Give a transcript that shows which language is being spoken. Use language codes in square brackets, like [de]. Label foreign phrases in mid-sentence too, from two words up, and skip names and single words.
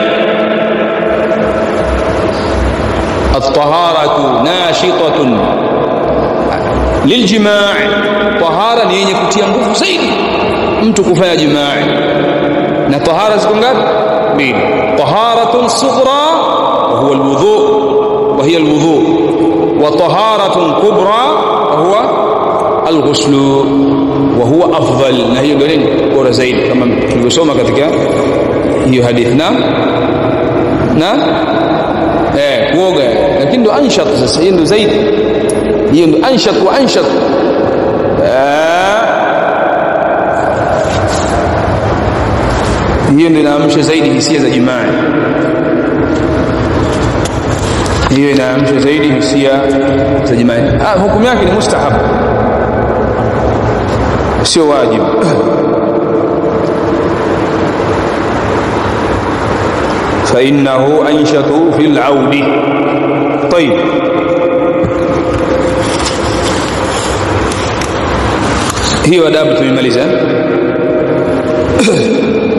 [ar] الطهارة ناشطة للجماع, [sw] tahara ni yenye kutia nguvu zaidi mtu kufanya jimaa. Na tahara ziko ngapi? Mbili. [ar] طهارة صغرى وهو الوضوء وهي الوضوء، وطهارة كبرى وهو الغسل وهو أفضل. [sw] na hiyo ndio nini bora zaidi, kama tulivyosoma katika hiyo hadithi. na kuoga, lakini ndio anshat. Sasa hiyo ndio zaidi, hiyo ndio [ar] أنشط وأنشط. [sw] Hiyo ndio inaamsha zaidi hisia za jimaa, hiyo inaamsha zaidi hisia za jimaa. Hukumu yake ni mustahab, sio wajibu. [ar] فإنه أنشط في العود. طيب، [sw] hiyo adabu tumemaliza.